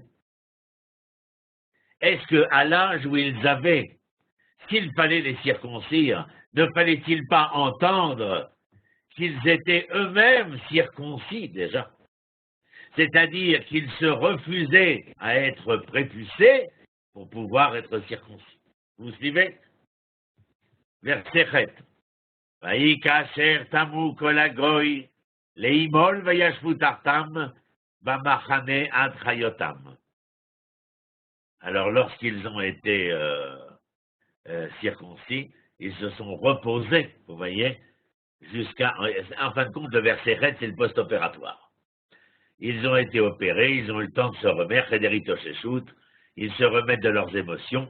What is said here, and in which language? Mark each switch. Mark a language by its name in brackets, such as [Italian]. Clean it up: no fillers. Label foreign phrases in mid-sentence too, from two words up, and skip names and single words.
[French] Est-ce qu'à l'âge où ils avaient, s'il fallait les circoncire, ne fallait-il pas entendre qu'ils étaient eux-mêmes circoncis déjà? C'est-à-dire qu'ils se refusaient à être prépucés pour pouvoir être circoncis. Vous suivez? Verset 7. [Hebrew] ויהי כאשר תמו כל הגוי להמול וישבו תחתם במחנה עד חיותם. [French] Alors lorsqu'ils ont été circoncis, ils se sont reposés, vous voyez, en fin de compte, le verset 7, c'est le post-opératoire. Ils ont été opérés, ils ont eu le temps de se remettre, ils se remettent de leurs émotions.